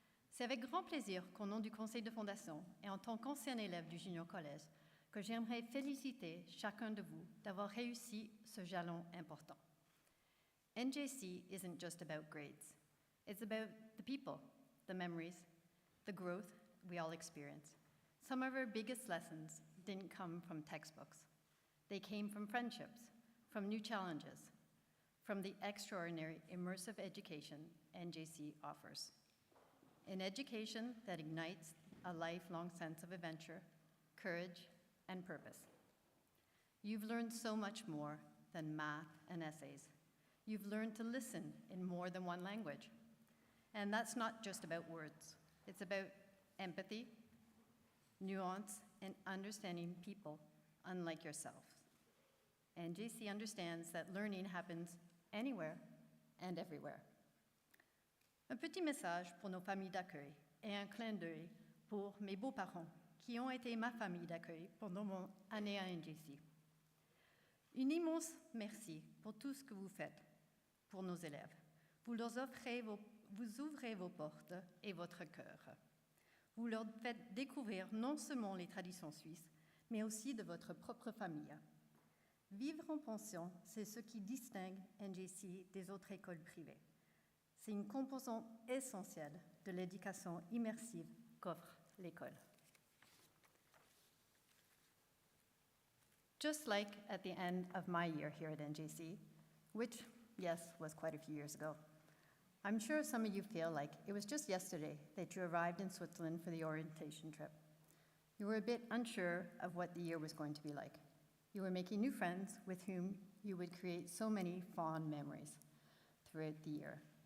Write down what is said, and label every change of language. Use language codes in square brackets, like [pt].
[fr] C'est avec grand plaisir qu'au nom du Conseil de Fondation et en tant qu'ancien élève du Junior Collège, que j'aimerais féliciter chacun de vous d'avoir réussi ce jalon important. [en] NJC isn't just about grades. It's about the people, the memories, the growth we all experience. Some of our biggest lessons didn't come from textbooks. They came from friendships, from new challenges, from the extraordinary immersive education NJC offers. An education that ignites a lifelong sense of adventure, courage, and purpose. You've learned so much more than math and essays. You've learned to listen in more than one language. And that's not just about words. It's about empathy, nuance, and understanding people unlike yourself. NJC understands that learning happens anywhere and everywhere. [fr] Un petit message pour nos familles d'accueil et un clin d'œil pour mes beaux-parents qui ont été ma famille d'accueil pendant mon année à NJC. Un immense merci pour tout ce que vous faites pour nos élèves. Vous ouvrez vos portes et votre cœur. Vous leur faites découvrir non seulement les traditions suisses, mais aussi de votre propre famille. Vivre en pension, c'est ce qui distingue NJC des autres écoles privées. C'est une composante essentielle de l'éducation immersive qu'offre l'école. [en] Just like at the end of my year here at NJC, which, yes, was quite a few years ago, I'm sure some of you feel like it was just yesterday that you arrived in Switzerland for the orientation trip. You were a bit unsure of what the year was going to be like. You were making new friends with whom you would create so many fond memories throughout the year.